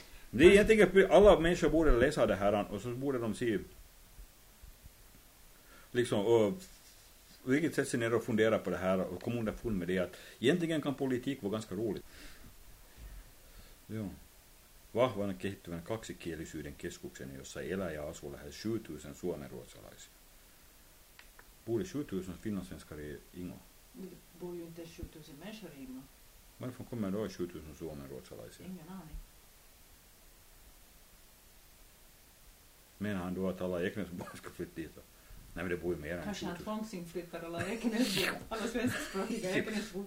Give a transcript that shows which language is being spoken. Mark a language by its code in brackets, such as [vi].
[sv] Det är egentligen att alla människor borde läsa det här och så borde de se liksom och vilket sätt ser ni att fundera på det här och komma underfund med det att egentligen kan politik vara ganska roligt. Ja. [fi] Vahvan kehittyvän kaksikielisyyden keskuksen, jossa elää ja asuu lähes 7000 suomenruotsalaisia. [sv] Borde 7000 finlandssvenskar i Ingo? Borde ju inte 7000 människor i Ingo. Varför kommer då 7000 suomenruotsalaisia? Ingen aning. Menar han då att alla Ekenäsborna ska flytta dit? Nej, men det bor ju mer än kanske han tvångsinflyttar alla Ekenäsborna. Alla svenskspråkiga Ekenäsborna.